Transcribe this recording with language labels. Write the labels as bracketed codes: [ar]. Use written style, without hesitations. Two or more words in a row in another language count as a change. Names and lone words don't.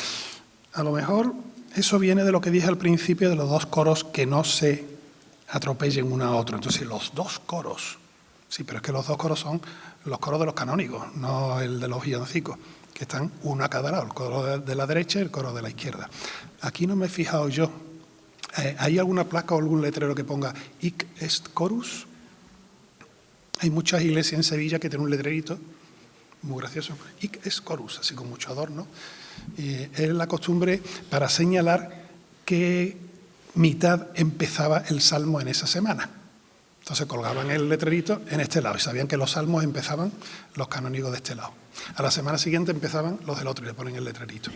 [es] A lo mejor eso viene de lo que dije al principio de los dos coros que no se atropellen uno a otro. Entonces, los dos coros, sí, pero es que los dos coros son los coros de los canónigos, no el de los villancicos, que están uno a cada lado, el coro de la derecha y el coro de la izquierda. Aquí no me he fijado yo. ¿Hay alguna placa o algún letrero que ponga [la] Hic est chorus? [es] Hay muchas iglesias en Sevilla que tienen un letrerito muy gracioso, [la] Hic est chorus, [es] así con mucho adorno. Es la costumbre para señalar que mitad empezaba el salmo en esa semana. Entonces colgaban el letrerito en este lado y sabían que los salmos empezaban los canónigos de este lado. A la semana siguiente empezaban los del otro y le ponen el letrerito.